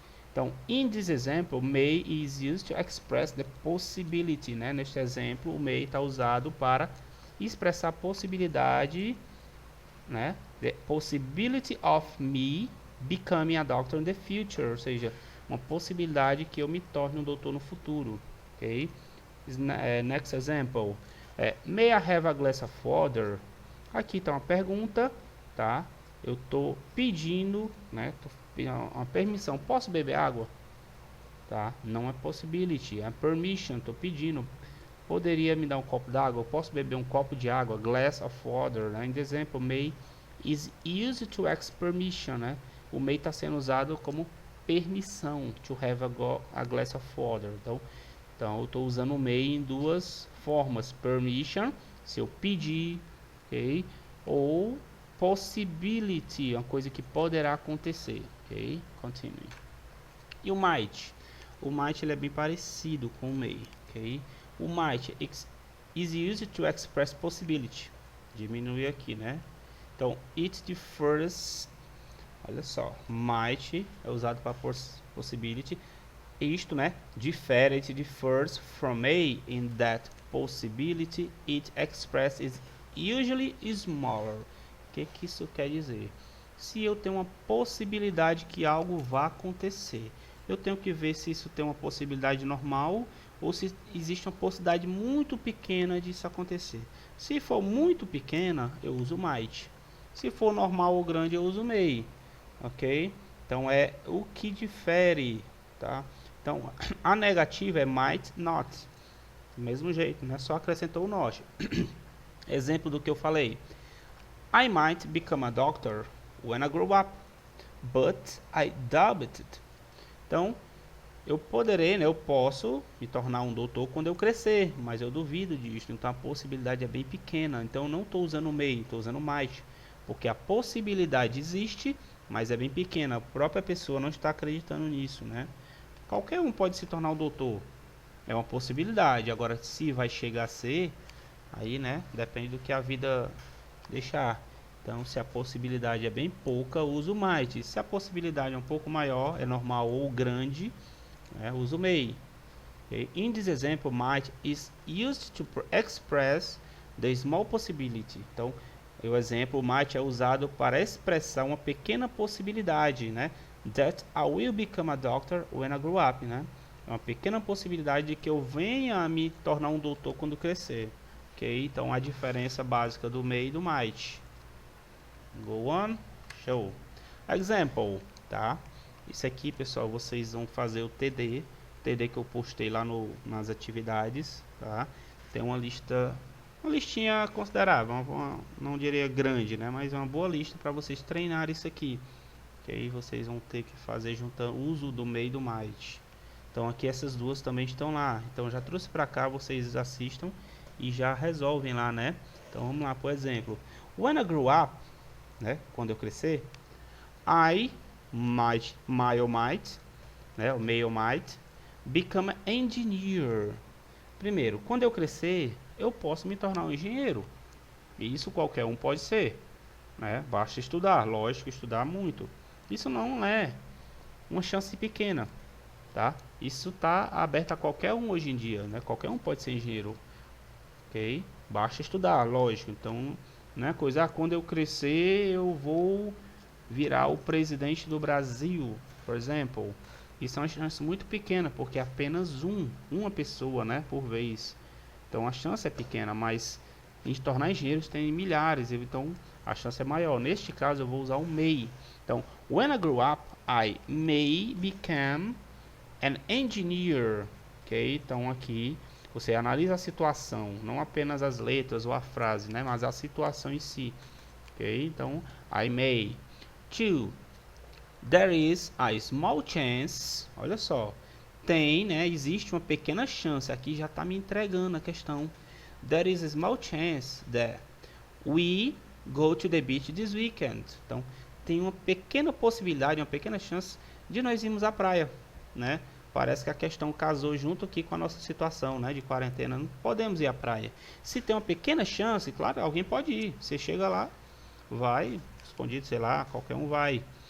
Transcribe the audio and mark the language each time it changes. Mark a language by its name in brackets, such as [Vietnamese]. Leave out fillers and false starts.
[English] Então, in this example, may is used to express the possibility, né? [Portuguese] Neste exemplo, o may está usado para expressar a possibilidade, né? [English] The possibility of me becoming a doctor in the future, [Portuguese] ou seja, uma possibilidade que eu me torne um doutor no futuro, ok? [English] Next example, may I have a glass of water? [Portuguese] Aqui está uma pergunta, tá? Eu estou pedindo, né? Tô pedindo uma permissão, posso beber água? Tá? Não é possibility, é permission, estou pedindo. Poderia me dar um copo d'água? Eu posso beber um copo de água? [English] Glass of water, [Portuguese] né? Em exemplo, [English] may is used to express permission, [Portuguese] né? O may está sendo usado como permissão. [English] To have a glass of water. [Portuguese] Então eu estou usando o may em duas formas. Permission, se eu pedir, ok? Ou possibility, uma coisa que poderá acontecer, ok? [English] Continue. [Portuguese] E o might? O might ele é bem parecido com o may, ok? [English] O might is used to express possibility. [Portuguese] Diminui aqui, né? Então, [English] it differs, [Portuguese] olha só, might é usado para possibility. Isto, né, difere, [English] it differs from may in that possibility it expresses usually smaller. [Portuguese] O que isso quer dizer? Se eu tenho uma possibilidade que algo vá acontecer, eu tenho que ver se isso tem uma possibilidade normal ou se existe uma possibilidade muito pequena disso acontecer. Se for muito pequena, eu uso might. Se for normal ou grande, eu uso may. Ok? Então é o que difere, tá? Então a negativa é might not. Do mesmo jeito, né? Só acrescentou o not. Exemplo do que eu falei. [English] I might become a doctor when I grow up, but I doubt it. [Portuguese] Então, eu poderei, né, eu posso me tornar um doutor quando eu crescer, mas eu duvido disso. Então, a possibilidade é bem pequena. Então, eu não estou usando may, estou usando might, porque a possibilidade existe, mas é bem pequena. A própria pessoa não está acreditando nisso, né? Qualquer um pode se tornar um doutor. É uma possibilidade. Agora, se vai chegar a ser, aí, né, depende do que a vida deixar. Então, se a possibilidade é bem pouca, uso might. Se a possibilidade é um pouco maior, é normal ou grande, uso may. [English] Okay? In this example, might is used to express the small possibility. [Portuguese] Então, o exemplo might é usado para expressar uma pequena possibilidade, né? [English] That I will become a doctor when I grow up, né? [Portuguese] É uma pequena possibilidade de que eu venha a me tornar um doutor quando crescer. Ok? Então, a diferença básica do may e do might. [English] Go on. Show. [Portuguese] Example, tá? Isso aqui, pessoal, vocês vão fazer o TD que eu postei lá nas atividades, tá? Tem uma listinha considerável, não diria grande, né? Mas é uma boa lista para vocês treinarem isso aqui. Que aí vocês vão ter que fazer juntando o uso do may e do might. Então aqui essas duas também estão lá. Então eu já trouxe para cá, vocês assistam e já resolvem lá, né? Então vamos lá, por exemplo. [English] When I grow up, né? [Portuguese] Quando eu crescer, [English] I might, may or might, né? O may or might, become an engineer. [Portuguese] Primeiro, quando eu crescer, eu posso me tornar um engenheiro. E isso qualquer um pode ser, né? Basta estudar, lógico, estudar muito. Isso não é uma chance pequena, tá? Isso está aberto a qualquer um hoje em dia, né? Qualquer um pode ser engenheiro, ok? Basta estudar, lógico. Então, não é coisa, quando eu crescer eu vou virar o presidente do Brasil, por exemplo. Isso é uma chance muito pequena, porque é apenas uma pessoa, né, por vez. Então a chance é pequena, mas em se tornar engenheiros tem milhares, então a chance é maior. Neste caso eu vou usar o may. [English] Então, when I grow up, I may become an engineer. [Portuguese] Ok? Então aqui você analisa a situação, não apenas as letras ou a frase, né, mas a situação em si. [English] Ok? Então, I may. 2. There is a small chance. [Portuguese] Olha só. Tem, né? Existe uma pequena chance. Aqui já está me entregando a questão. [English] There is a small chance that we go to the beach this weekend. [Portuguese] Então, tem uma pequena possibilidade, uma pequena chance de nós irmos à praia, né? Parece que a questão casou junto aqui com a nossa situação, né? De quarentena. Não podemos ir à praia. Se tem uma pequena chance, claro, alguém pode ir. Você chega lá, vai, escondido, sei lá, qualquer um vai.